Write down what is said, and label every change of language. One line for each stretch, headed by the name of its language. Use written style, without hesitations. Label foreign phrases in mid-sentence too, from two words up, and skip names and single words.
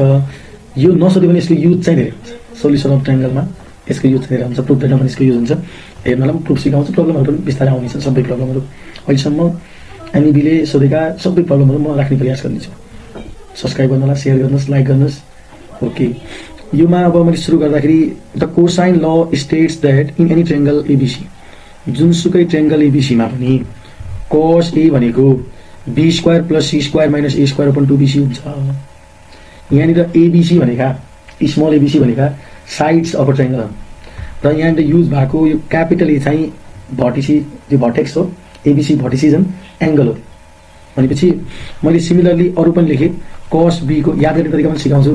Nepali: यो नसोध्यो भने यसको युज चाहिँ धेरै हुन्छ।
English: solution of triangleमा
Nepali: यसको युज धेरै हुन्छ, प्रुफ देख्न पनि यसको युज हुन्छ। हेर्नलाई म प्रुफ सिकाउँछु, प्रब्लमहरू पनि बिस्तारै आउनेछ। सबै प्रब्लमहरू अहिलेसम्म एनइबीले सोधेका सबै प्रब्लमहरू म राख्ने प्रयास गर्नेछु। सब्सक्राइब गर्नुहोला, सेयर गर्नुहोस्, लाइक गर्नुहोस्। ओके, योमा अब मैले सुरु गर्दाखेरि
English: the cosine law states that in any triangle ABC,
Nepali: जुनसुकै ट्रायंगल एबीसीमा पनि
English: cos A
Nepali: भनेको
English: b square plus c square minus a square upon 2bc
Nepali: हुन्छ। यहाँनिर एबीसी भनेका
English: small ABC
Nepali: भनेका
English: sides of a triangle
Nepali: र यहाँनिर युज भएको यो
English: capital A
Nepali: चाहिँ भर्टिसी, जो भर्टेक्स हो। एबीसी भर्टिसिजन एंगल हो भनेपछि मैले सिमिलरली अरु पनि लेखेँ।
English: cos b
Nepali: को याद गर्ने तरिका पनि सिकाउँछु।